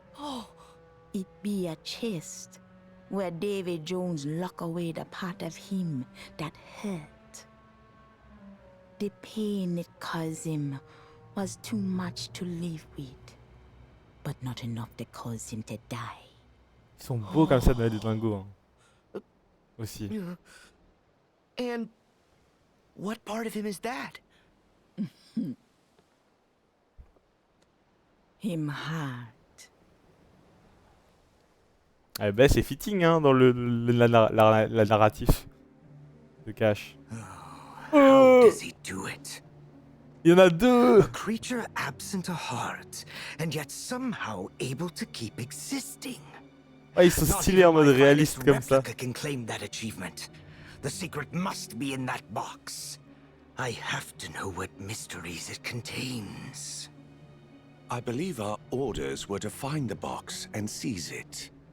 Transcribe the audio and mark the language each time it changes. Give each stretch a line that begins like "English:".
English: Oh, it be a chest where Davy Jones lock away the part of him that hurt. The pain it caused him was too much to live with, but not enough to cause him to die.
French: Ils sont beaux comme ça dans les dingos. Hein. Aussi.
English: And what part of him is that? Him heart.
French: Ah bah c'est fitting hein, dans la narratif de Cash.
English: How does he do it?
French: Il y en a deux.
English: A creature absent a heart, and yet somehow able to keep existing.
French: Ah, ils sont stylés en mode réaliste comme ça.
English: Replica can claim that achievement. The secret must be in that box. I have to know what mysteries it contains. I believe our orders were to find the box and seize it.